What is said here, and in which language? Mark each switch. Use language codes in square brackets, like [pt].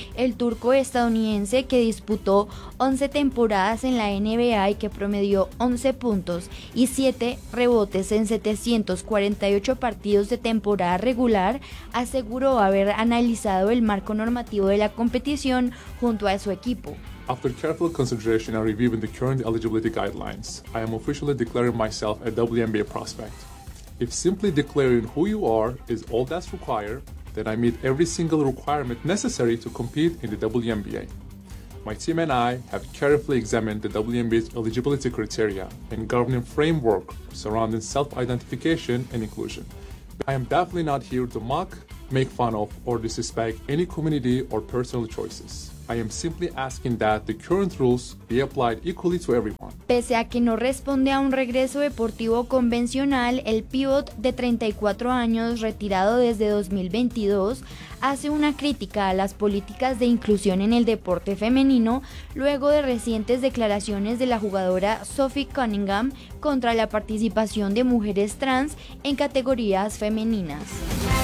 [es] El turco estadounidense, que disputó 11 temporadas en la NBA y que promedió 11 puntos y 7 rebotes en 748 partidos de temporada regular, aseguró haber analizado el marco normativo de la competición junto a su equipo. [en] After careful consideration and review in the current eligibility guidelines, I am officially declaring myself a WNBA prospect. If simply declaring who you are is all that's required, then I meet every single requirement necessary to compete in the WNBA. My team and I have carefully examined the WNBA's eligibility criteria and governing framework surrounding self-identification and inclusion. I am definitely not here to mock, make fun of, or disrespect any community or personal choices. I am simply asking that the current rules be applied equally to everyone. [es] Pese a que no responde a un regreso deportivo convencional, el pívot de 34 años, retirado desde 2022, hace una crítica a las políticas de inclusión en el deporte femenino luego de recientes declaraciones de la jugadora Sophie Cunningham contra la participación de mujeres trans en categorías femeninas.